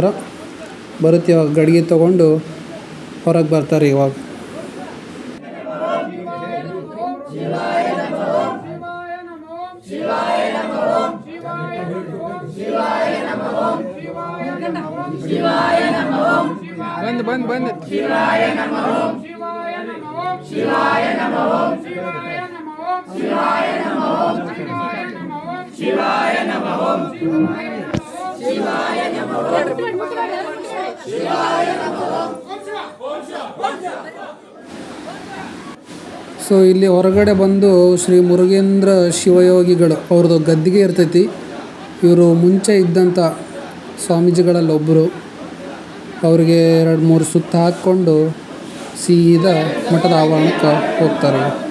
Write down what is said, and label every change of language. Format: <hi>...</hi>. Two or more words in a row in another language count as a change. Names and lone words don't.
<kn>ಬರುತ್ತೆ ಇವಾಗ ಗಡ್ಗೆ ತೊಗೊಂಡು ಹೊರಗೆ ಬರ್ತಾರೆ.</kn> <sa>ಇವಾಗ ಬಂದ್ ಶಿವಾಯ ನಮಃ ಓಂ ಶಿವಾಯ ನಮಃ ಓಂ ಶಿವಾಯ ನಮಃ ಓಂ ಶಿವಾಯ ನಮಃ ಓಂ ಶಿವಾಯ ನಮಃ ಓಂ ಶಿವಾಯ ನಮಃ ಓಂ ಶಿವಾಯ ನಮಃ ಶಿವಾಯ ನಮಃ ಓಂ.</sa> <kn>ಸೊ ಇಲ್ಲಿ ಹೊರಗಡೆ ಬಂದು ಶ್ರೀ ಮುರುಗೇಂದ್ರ ಶಿವಯೋಗಿಗಳು ಅವ್ರದ್ದು ಗದ್ದಿಗೆ ಇರ್ತೈತಿ. ಇವರು ಮುಂಚೆ ಇದ್ದಂಥ ಸ್ವಾಮೀಜಿಗಳಲ್ಲಿ ಒಬ್ಬರು. ಅವ್ರಿಗೆ 2-3 ಸುತ್ತ ಹಾಕ್ಕೊಂಡು ಸೀದಾ ಮಠದ ಆವರಣಕ್ಕೆ ಹೋಗ್ತಾರೆ.</kn>